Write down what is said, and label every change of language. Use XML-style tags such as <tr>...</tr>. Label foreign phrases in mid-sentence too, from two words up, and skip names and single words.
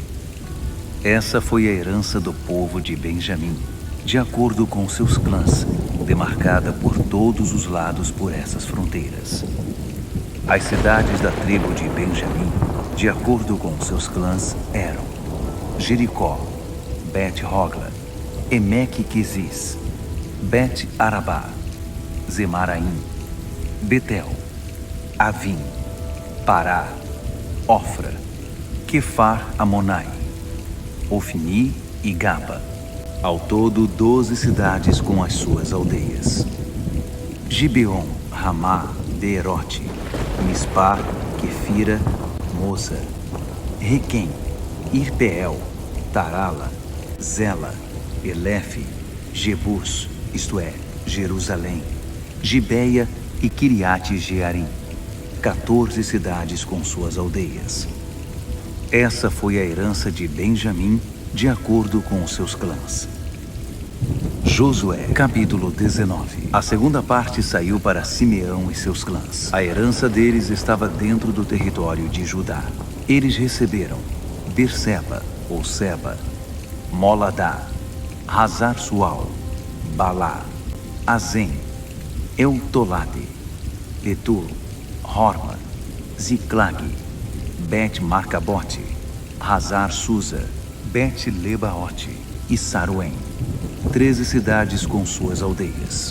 <pt>Essa foi a herança do povo de Benjamim, de acordo com seus clãs, demarcada por todos os lados por essas fronteiras. As cidades da tribo de Benjamim, de acordo com seus clãs, eram Jericó, Bet-Hogla, Emeque-Quezis, Bet-Arabá, Zemaraim, Betel, Avim, Pará, Ofra, Quefar-Amonai, Ofni e Gaba. Ao todo, 12 cidades com as suas aldeias. Gibeon, Ramá, Beerote, Mispá, Quefira, Moza, Requem, Irpeel, Tarala, Zela, Elefe, Jebus, isto é, Jerusalém, Gibeia e Kiriate Jearim, 14 cidades com suas aldeias. Essa foi a herança de Benjamim, de acordo com os seus clãs. Josué, capítulo 19. A segunda parte saiu para Simeão e seus clãs. A herança deles estava dentro do território de Judá. Eles receberam Berseba, ou Seba, Moladá, Hazar-Sual, Balá, Azem, Eutolade, Betul, Horma, Ziclag, Bet-Marcabote, Hazar-Susa, Bet-Lebaote e Saruém, 13 cidades com suas aldeias.</pt>